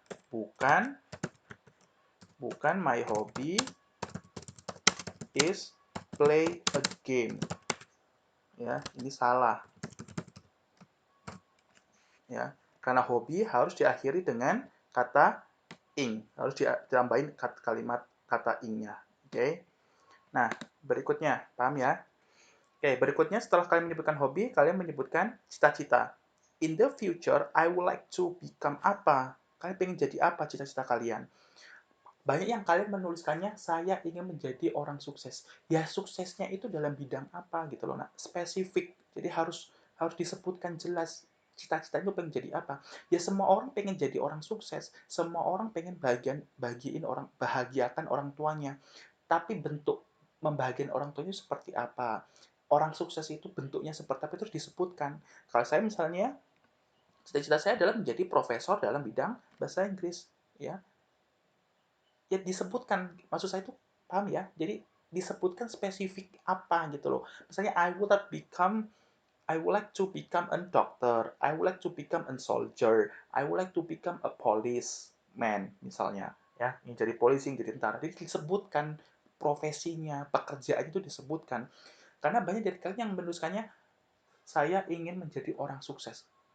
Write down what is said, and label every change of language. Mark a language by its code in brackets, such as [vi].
[id] Bukan [en] my hobby is play a game. [id] Ya, ini salah. Ya, karena hobi harus diakhiri dengan kata ing, harus ditambahin kalimat kata ingnya. Oke. Nah, berikutnya, paham ya? Oke, berikutnya setelah kalian menyebutkan hobi, kalian menyebutkan cita-cita. [en] In the future, I would like to become [id] apa? Kalian pengen jadi apa cita-cita kalian? Banyak yang kalian menuliskannya, saya ingin menjadi orang sukses. Ya, suksesnya itu dalam bidang apa gitu loh, nah, spesifik. Jadi harus disebutkan jelas. cita-citanya pengen jadi apa? Ya semua orang pengen jadi orang sukses, semua orang pengen bahagiakan orang tuanya. Tapi bentuk membahagiakan orang tuanya seperti apa? Orang sukses itu bentuknya seperti apa itu disebutkan. Kalau saya misalnya, cita-cita saya adalah menjadi profesor dalam bidang bahasa Inggris, ya. Ya disebutkan, maksud saya itu paham ya? Jadi disebutkan spesifik apa gitu loh. Misalnya [en] I would like to become a doctor, I would like to become a soldier, I would like to become a policeman [id] misalnya, ya, yang jadi polisi, yang jadi tentara. Jadi disebutkan profesinya, pekerjaan itu disebutkan. Karena banyak dari kalian yang menuliskannya, saya ingin menjadi orang sukses.